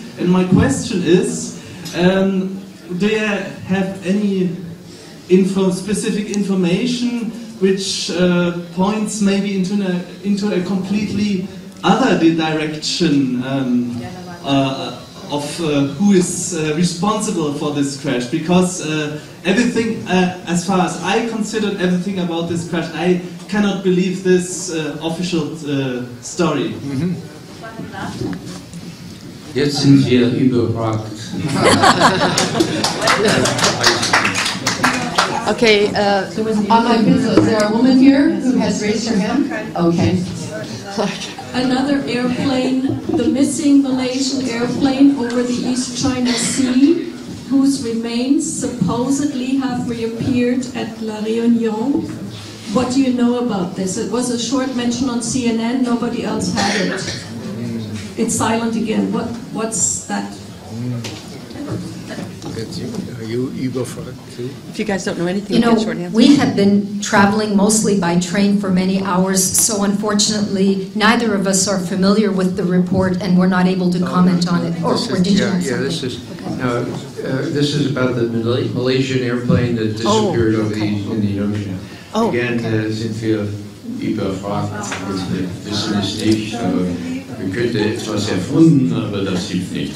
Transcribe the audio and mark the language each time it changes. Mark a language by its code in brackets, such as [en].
[en] And my question is, do you have any specific information which points maybe into a completely other direction of who is responsible for this crash? Because everything, as far as I considered everything about this crash, I cannot believe this official story. [de] Jetzt sind wir überfragt. [en] Okay, is there a woman here who has raised her hand? Okay. Another airplane, the missing Malaysian airplane over the East China Sea, whose remains supposedly have reappeared at La Réunion. What do you know about this? It was a short mention on CNN, nobody else had it. It's silent again. What's that? Are you überfragt too? If you guys don't know anything, you know, short answer. we have been traveling mostly by train for many hours, so unfortunately, neither of us are familiar with the report, and we're not able to comment on it. Or did you have something? This is about the Malaysian airplane that disappeared over the Indian Ocean. Again, [de] sind wir überfragt. Wir wissen es nicht, aber wir könnten etwas erfunden, aber das hilft nicht.